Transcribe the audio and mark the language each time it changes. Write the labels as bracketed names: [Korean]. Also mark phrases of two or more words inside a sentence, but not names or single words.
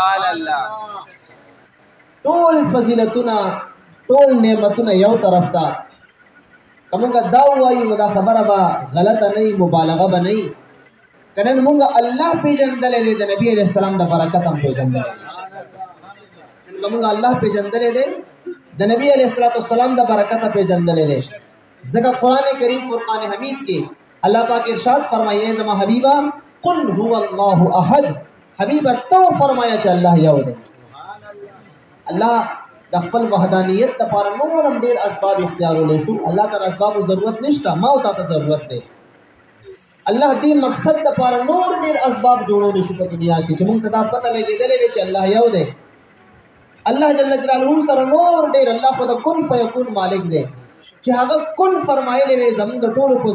[Pashto] ټول فضیلتونه ټول نعمتونه یو طرف ته که موږ دا ووایو نو دا خبره به غلطه نه وي مبالغه به نه وي که نن موږ الله پېژندلی دی د نبي علیه السلام د برکت هم پېژندلی دی نن که موږ الله پېژندلی دی د نبي علیه السلام د برکته پېژندلی دی ځکه قرآن کریم فرقان حمید کې [Urdu] اللہ پاک ارشاد فرمائے [Pashto] زما حبیبہ [Arabic] قل هو اللہ احد [Pashto] حبیبہ [Urdu] تو فرمایا [Pashto] چې اللہ یو دی اللہ د خپل وحدانیت لپاره نور هم ډیر اسباب اختیارولې شو الله تعالی اسباب ضرورت نشته ما او تا ته ضرورت دی الله دې مقصد لپاره نور ډیر اسباب جوړولې شو په دنیا کې چې موږ ته دا پته لګېدلې وي چې الله یو دی الله جل جلاله سره نور ډیر الله خو د کن فیکون مالک دی چې هغه کن فرمایلی وي زموږ د ټولو په